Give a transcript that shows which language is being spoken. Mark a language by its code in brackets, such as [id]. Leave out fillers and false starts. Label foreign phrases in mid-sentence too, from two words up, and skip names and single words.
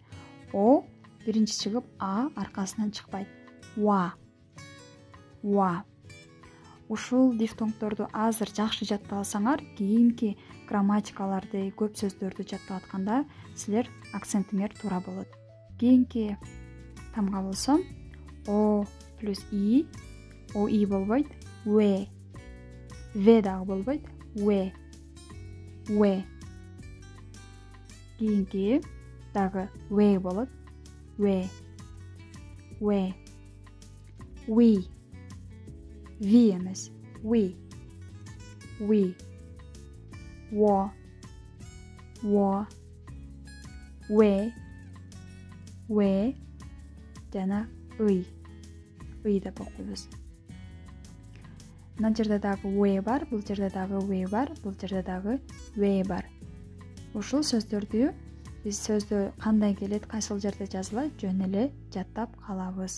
[ky] О биринчи чыгып, а аркасынан чыкпайт. Ва. Ушул дифтонгдорду азыр жакшы жаттап алсаңар, кийинки грамматикаларды, көп сөздөрдү жаттап атканда силер акцентиңер туура болот. Кийинки тамга болсо о плюс и, о и болбойт, в дагы болбойт, в. Кийинки дагы в болот, в. Ви эмес, we. Во, we, жана ый деп окуйбуз. Мына жерде дагы we бар, бул жерде дагы we бар, бул жерде дагы we бар. Ушул сөздөрдү биз сөздө кандай келет, кайсыл жерде жазылат, жөн эле жаттап калабыз.